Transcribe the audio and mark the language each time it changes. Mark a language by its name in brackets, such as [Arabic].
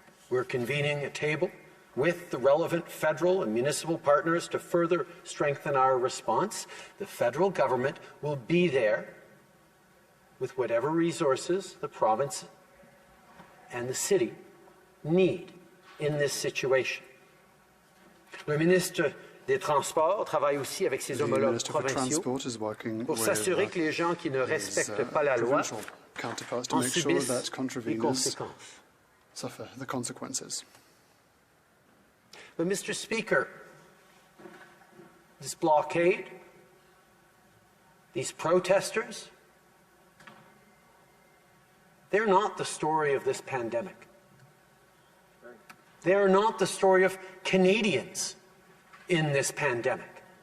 [English] We're convening a table with the relevant federal and municipal partners to further strengthen our response. The federal government will be there with whatever resources the province and the city need in this situation. [French] Le ministre des Transports travaille aussi avec ses homologues provinciaux pour s'assurer que les gens qui ne respectent pas la loi en subissent les conséquences. [English] Suffer the consequences. But, Mr. Speaker, this blockade, these protesters, they're not the story of this pandemic. They are not the story of Canadians in this pandemic.